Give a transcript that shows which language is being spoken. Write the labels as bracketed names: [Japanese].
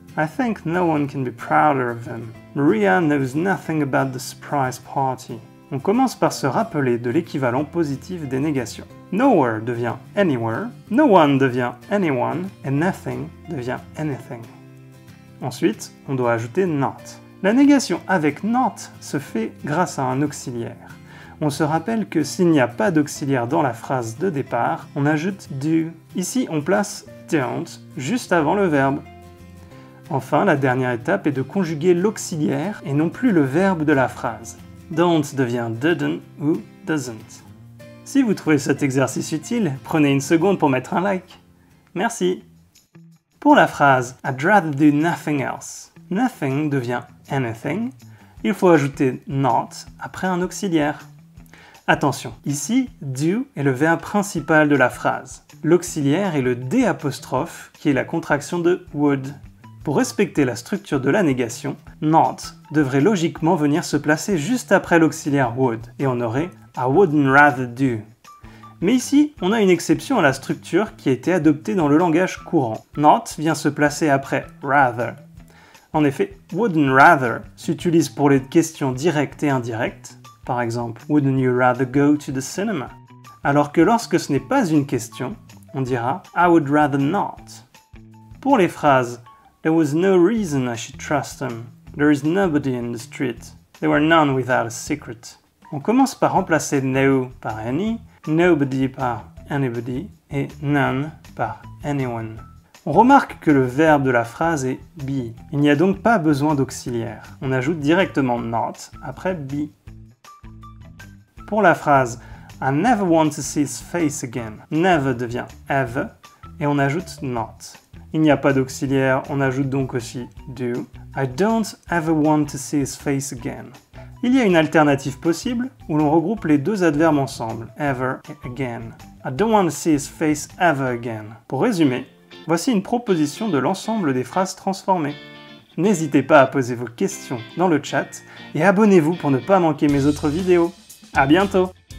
[English] I think no one can be prouder of him. Maria knows nothing about the surprise party. [French] » On commence par se rappeler de l'équivalent positif des négations. Nowhere devient anywhere, no one devient anyone, et nothing devient anything. Ensuite, on doit ajouter not. La négation avec not se fait grâce à un auxiliaire. On se rappelle que s'il n'y a pas d'auxiliaire dans la phrase de départ, on ajoute do. Ici, on place don't juste avant le verbe. Enfin, la dernière étape est de conjuguer l'auxiliaire et non plus le verbe de la phrase. Don't devient didn't ou doesn't. Si vous trouvez cet exercice utile, prenez une seconde pour mettre un like. Merci. Pour la phrase [English] I'd rather do nothing else, [French] nothing devient anything. Il faut ajouter not après un auxiliaire. Attention, ici, do est le verbe principal de la phrase. L'auxiliaire est le D apostrophe, qui est la contraction de would. Pour respecter la structure de la négation, not devrait logiquement venir se placer juste après l'auxiliaire would, et on aurait [English] I wouldn't rather do. [French] Mais ici, on a une exception à la structure qui a été adoptée dans le langage courant. Not vient se placer après rather. En effet, wouldn't rather s'utilise pour les questions directes et indirectes. Par exemple, [English] wouldn't you rather go to the cinema? [French] Alors que lorsque ce n'est pas une question, on dira [English] I would rather not. [French] Pour les phrases [English] There was no reason I should trust him. There is nobody in the street. There were none without a secret. [French] On commence par remplacer no par any, nobody par anybody et none par anyone. On remarque que le verbe de la phrase est be. Il n'y a donc pas besoin d'auxiliaire. On ajoute directement not après be. Pour la phrase [English] I never want to see his face again, [French] never devient ever et on ajoute not. Il n'y a pas d'auxiliaire, on ajoute donc aussi do. [English] I don't ever want to see his face again. [French] Il y a une alternative possible où l'on regroupe les deux adverbes ensemble, ever et again. [English] I don't want to see his face ever again. [French] Pour résumer, voici une proposition de l'ensemble des phrases transformées. N'hésitez pas à poser vos questions dans le chat et abonnez-vous pour ne pas manquer mes autres vidéos. À bientôt!